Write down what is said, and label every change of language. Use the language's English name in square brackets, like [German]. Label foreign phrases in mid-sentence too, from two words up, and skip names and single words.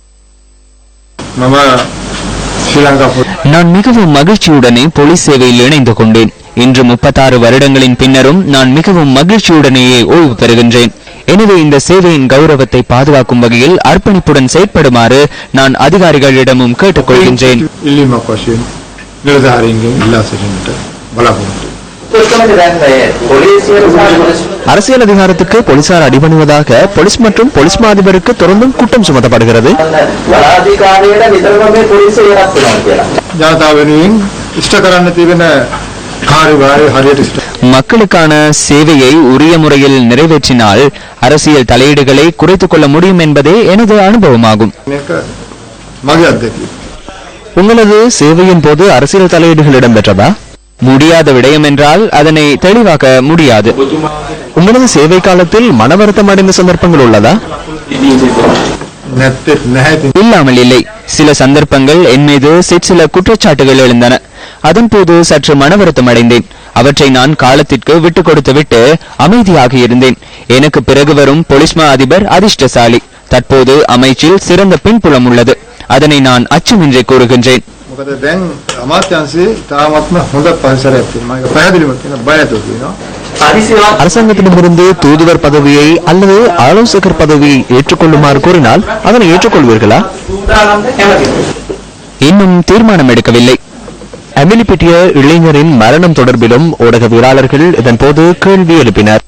[Tamil] நான் மிகவும் மகிழ்ச்சியுடனே போலீஸ் சேவையில் இணைந்து கொண்டேன். இன்று 36 வருடங்களின் பின்னரும் நான் மிகவும் மகிழ்ச்சியுடனேயே ஓய்வு பெறுகின்றேன். எனவே இந்த சேவையின் கௌரவத்தை பாதுகாக்கும் வகையில் அர்ப்பணிப்புடன் செயற்படுமாறு நான் அதிகாரிகளிடமும் கேட்டுக்கொள்கின்றேன். [Sinhala] නිලධාරීන්ගෙන් ඉල්ලා සිටින්නට බලාපොරොත්තු. [Tamil] அரசியல் அதிகாரத்துக்கு போலீசார் அடிபணிவதாக போலீஸ் மற்றும் போலீஸ் மா அதிபருக்கு தொடர்ந்தும் குற்றம் சுமத்தப்படுகிறது. [Sinhala] ජනතාව වෙනුවෙන් ඉෂ්ට කරන්න තිබෙන කාර්යභාරය හරියට ඉෂ්ට [Tamil] மக்களுக்கான சேவையை உரிய முறையில் நிறைவேற்றினால் அரசியல் தலையீடுகளை குறைத்துக் கொள்ள முடியும் என்பதே எனது அனுபவமாகும். [Sinhala] මේක මගේ අත්දැකීම. [Tamil] உங்களது சேவையின் போது அரசியல் தலையீடுகள் இடம்பெற்றதா? முடியாத விடயம் என்றால் அதனை தெளிவாக்க முடியாது. உங்களது சேவை காலத்தில் மன வருத்தம் அடைந்த சந்தர்ப்பங்கள் உள்ளதா? இல்லாமல் இல்லை. சில சந்தர்ப்பங்கள் என் மீது சில குற்றச்சாட்டுகள் எழுந்தன. அதன் போது சற்று மன வருத்தம் அடைந்தேன். அவற்றை நான் காலத்திற்கு விட்டுக் கொடுத்துவிட்டு அமைதியாக இருந்தேன். எனக்கு பிறகு வரும் போலீஸ் மா அதிபர் அதிர்ஷ்டசாலி. தற்போது அமைச்சில் சிறந்த பின்புலம் உள்ளது. அதனை நான் அச்சமின்றி கூறுகின்றேன். [Sinhala] මොකද දැන් අමාත්‍යාංශයේ තාමත්ම හොඳ පරිසරයක් තියෙනවා. ඒක පැහැදිලිව කියන බය නැතුව කියනවා. [Tamil] அரசாங்கத்திடமிருந்து தூதுவர் பதவியை அல்லது ஆலோசகர் பதவியை ஏற்றுக்கொள்ளுமாறு கூறினால் அதனை ஏற்றுக்கொள்வீர்களா? இன்னும் தீர்மானம் எடுக்கவில்லை. அமிலிபிட்டிய இளைஞரின் மரணம் தொடர்பிலும் ஊடகவியலாளர்கள் இதன் போது கேள்வி எழுப்பினர்.